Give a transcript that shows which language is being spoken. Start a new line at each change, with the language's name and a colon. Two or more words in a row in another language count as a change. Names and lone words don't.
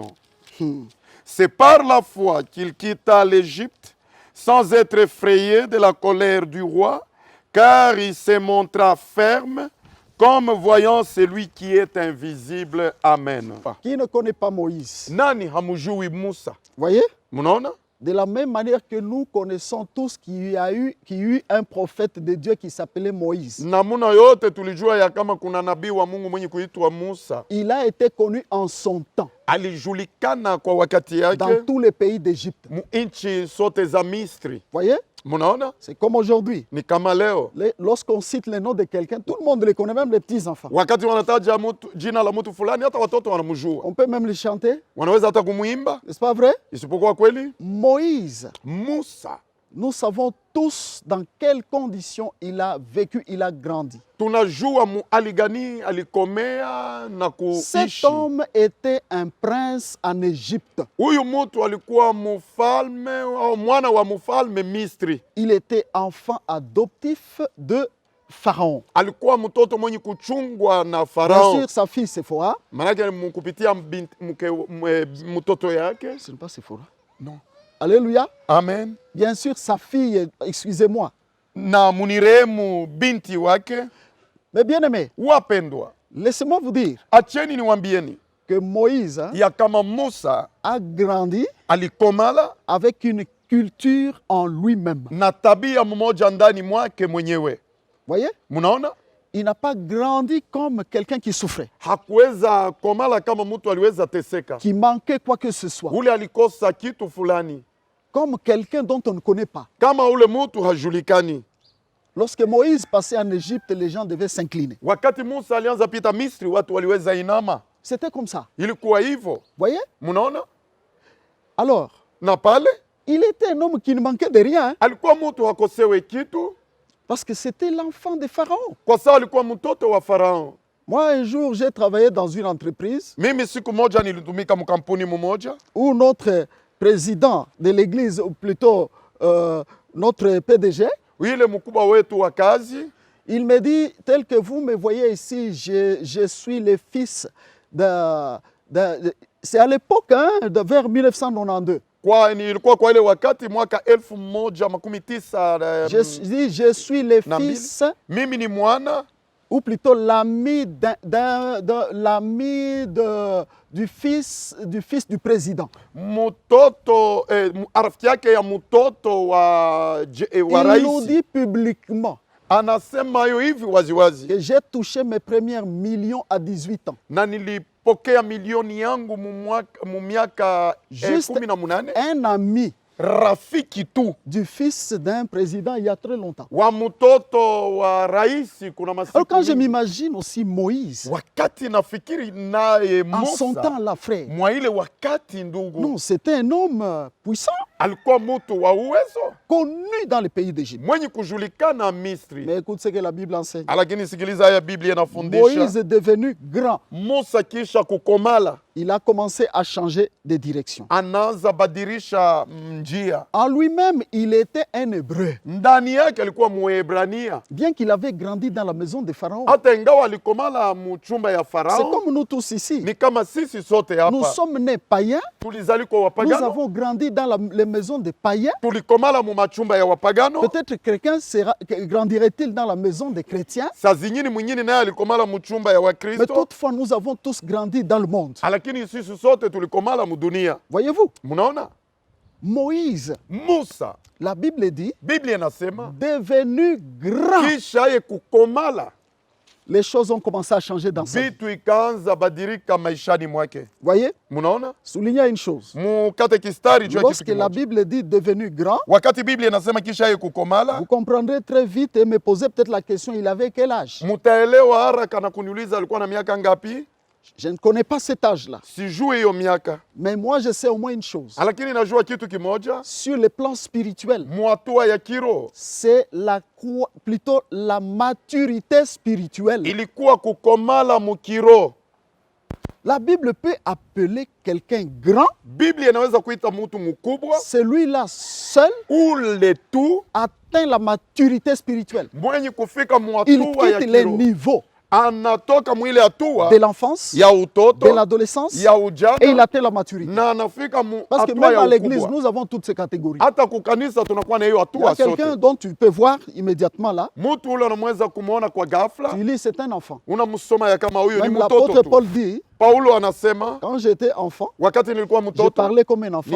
French: C'est par la foi qu'il quitta l'Égypte sans être effrayé de la colère du roi, car il se montra ferme comme voyant celui qui est invisible. Amen. Qui ne connaît pas Moïse?
Swahili: Nani hamujui Musa?
French: Voyez?
Swahili: Munaona?
French: De la même manière que nous connaissons tous qu'il y a eu un prophète de Dieu qui s'appelait Moïse.
Swahili: Namuna yote tulijua ya kama kuna nabii wa Mungu mwenye kuitwa Musa.
French: Il a été connu en son temps.
Swahili: Alijulikana kwa wakati yake.
French: Dans tous les pays d'Égypte.
Swahili: Nchi zote za Misri.
French: Voyez?
Swahili: Munaona?
French: C'est comme aujourd'hui.
Swahili: Ni kama leo.
French: Lorsqu'on cite le nom de quelqu'un, tout le monde le connaît, même les petits-enfants.
Swahili: Wakati wanataja jina la mtu fulani, hata watoto wanamjua.
French: On peut même le chanter.
Swahili: Wanaweza hata kumuimba.
French: N'est-ce pas vrai?
Swahili: Isipokuwa kweli?
French: Moïse.
Swahili: Musa.
French: Nous savons tous dans quelles conditions il a vécu, il a grandi.
Swahili: Tunajua hali gani alikomea na
French: Cet
Swahili: kuishi.
French: homme était un prince en Égypte.
Swahili: Huyu mtu alikuwa mfalme au mwana wa mfalme Misri.
French: Il était enfant adoptif de Pharaon.
Swahili: Alikuwa mtoto mwenye kuchungwa na
French: Bien
Swahili: Farao.
French: sûr, sa fille Séphora.
Swahili: Maanake kupitia mtoto yake.
French: Ce n'est pas Séphora. Non. Alléluia. Amen. Bien sûr, sa fille, excusez-moi.
Swahili: Na munirehemu binti wake.
French: Mais bien aimé,
Swahili: Wapendwa,
French: laissez-moi vous dire
Swahili: acheni niwaambieni
French: que Moïse
Swahili: ya kama Musa
French: a grandi
Swahili: alikomala
French: avec une culture en lui-même.
Swahili: na tabia mmoja ndani mwake mwenyewe.
French: Voyez?
Swahili: Munaona?
French: Il n'a pas grandi comme quelqu'un qui souffrait,
Swahili: Hakuweza komala kama mtu aliweza teseka.
French: qui manquait quoi que ce soit,
Swahili: Ule alikosa kitu fulani.
French: comme quelqu'un dont on ne connaît pas.
Swahili: Kama ule mtu hajulikani.
French: Lorsque Moïse passait en Égypte, les gens devaient s'incliner.
Swahili: Wakati Musa alianza pita Misri, watu waliweza inama.
French: C'était comme ça.
Swahili: Ilikuwa hivyo.
French: Voyez?
Swahili: Munaona?
French: Alors,
Swahili: Na pale
French: il était un homme qui ne manquait de rien, hein,
Swahili: alikuwa mtu hakosewe kitu
French: parce que c'était l'enfant de Pharaon.
Swahili: kwa sababu alikuwa mtoto wa Farao.
French: Moi, un jour, j'ai travaillé dans une entreprise
Swahili: Mimi siku moja nilitumika mkampuni mmoja
French: où notre président de l'église, ou plutôt notre PDG,
Swahili: ile mkubwa wetu wa kazi
French: il me dit, tel que vous me voyez ici, je suis le fils c'est à l'époque, hein, vers 1992.
Swahili: ilikuwa kwa ile wakati mwaka 1900
French: Je suis le
Swahili: na mbili.
French: fils,
Swahili: Mimi ni mwana
French: ou plutôt l'ami du fils du président.
Swahili: mtoto rafiki yake ya mtoto wa
French: Il nous
Swahili: rais.
French: dit publiquement
Swahili: Anasema hiyo hivi waziwazi.
French: que j'ai touché mes premiers millions à 18 ans.
Swahili: Na nilipokea milioni yangu mu miaka
French: Juste
Swahili: 18.
French: un ami
Swahili: Rafiki tu
French: du fils d'un président il y a très longtemps.
Swahili: wa mtoto wa rais kuna
French: Alors
Swahili: masiku
French: quand je
Swahili: mingi.
French: m'imagine aussi Moïse,
Swahili: Wakati nafikiri naye
French: en son temps
Swahili: Musa
French: là, frère,
Swahili: mwa ile wakati ndugu
French: non, c'était un homme puissant,
Swahili: alikuwa mtu wa uwezo
French: connu dans le pays d'Égypte.
Swahili: mwenye kujulikana Misri.
French: Mais écoute ce que la Bible enseigne.
Swahili: Lakini sikiliza haya Biblia inafundisha.
French: Moïse est devenu grand.
Swahili: Musa kisha kukomala
French: Il a commencé à changer de direction.
Swahili: anaanza badirisha njia.
French: En lui-même, il était un Hébreu.
Swahili: Ndani yake alikuwa Mwebrania.
French: Bien qu'il avait grandi dans la maison de Pharaon.
Swahili: Hata ingawa alikomala muchumba ya
French: C'est
Swahili: Farao,
French: comme nous tous ici.
Swahili: ni kama sisi sote
French: Nous
Swahili: hapa
French: sommes nés païens.
Swahili: tulizali kwa
French: Nous
Swahili: wapagano,
French: avons grandi dans les maisons des païens.
Swahili: tulikomala mu machumba ya wapagano.
French: Peut-être quelqu'un grandirait-il dans la maison des chrétiens.
Swahili: Saa zingine mwingine naye alikomala muchumba ya
French: Mais
Swahili: Wakristo,
French: toutefois, nous avons tous grandi dans le monde.
Swahili: lakini sisi sote tulikomala mudunia.
French: Voyez-vous,
Swahili: Munaona?
French: Moïse,
Swahili: Musa,
French: la Bible dit,
Swahili: Biblia inasema
French: devenu grand.
Swahili: kisha ye kukomala,
French: Les choses ont commencé à changer dans sa vie.
Swahili: vitu ikaanza badirika maishani mwake.
French: Voyez,
Swahili: Munaona?
French: soulignez une chose.
Swahili: Mukatekistari juu ya
French: Lorsque
Swahili: kitu
French: la
Swahili: kimoja.
French: Bible dit devenu grand,
Swahili: Wakati Biblia inasema kisha ye kukomala,
French: vous comprendrez très vite et me posez peut-être la question, il avait quel âge?
Swahili: mutaelewa haraka na kuniuliza alikuwa na miaka ngapi?
French: Je ne connais pas cet âge-là.
Swahili: Sijui hiyo miaka,
French: Mais moi, je sais au moins une chose.
Swahili: lakini najua kitu kimoja,
French: Sur le plan spirituel,
Swahili: mwatua ya kiro
French: c'est plutôt la maturité spirituelle.
Swahili: ilikuwa kukomala mukiro.
French: La Bible peut appeler quelqu'un grand.
Swahili: Biblia inaweza kuita mtu mkubwa,
French: Celui-là seul
Swahili: ule tu
French: atteint la maturité spirituelle.
Swahili: mwenye kufika
French: Il
Swahili: mwatua ya
French: quitte les
Swahili: kiro,
French: niveaux
Swahili: anatoka mwile hatua
French: de l'enfance,
Swahili: ya
French: de
Swahili: utoto
French: l'adolescence,
Swahili: ya
French: et il
Swahili: ujana
French: atteint la maturité.
Swahili: na anafika mu
French: Parce que
Swahili: hatua
French: même
Swahili: ya
French: à l'église,
Swahili: ukubwa.
French: nous avons toutes ces catégories.
Swahili: Hata kukanisa tunakuwa na hiyo
French: Il y a
Swahili: hatua
French: quelqu'un
Swahili: sote.
French: dont tu peux voir immédiatement là,
Swahili: Mtu ule unamweza kumwona kwa ghafla,
French: tu lis, c'est un enfant.
Swahili: unamsoma ya kama huyu ni
French: Même
Swahili: mtoto
French: l'apôtre
Swahili: tu.
French: Paul dit,
Swahili: Paulo anasema
French: quand j'étais enfant,
Swahili: wakati nilikuwa
French: je
Swahili: mtoto
French: parlais comme un enfant,